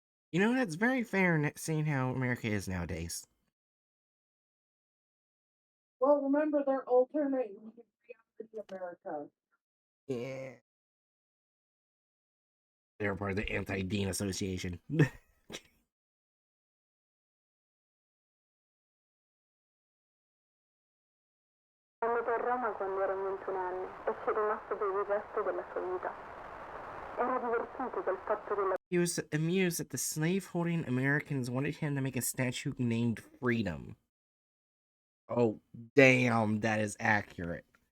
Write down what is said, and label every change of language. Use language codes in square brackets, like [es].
[en] You know, that's very fair seeing how America is nowadays. Well, remember they're alternating reality America. Yeah. They're part of the Anti-Dean Association. [it] È andato a Roma quando era 21 anni e ci è rimasto per il resto della sua vita. Era divertito dal fatto che la [en] He was amused that the slave-holding Americans wanted him to make a statue named Freedom. Oh, damn, that is accurate.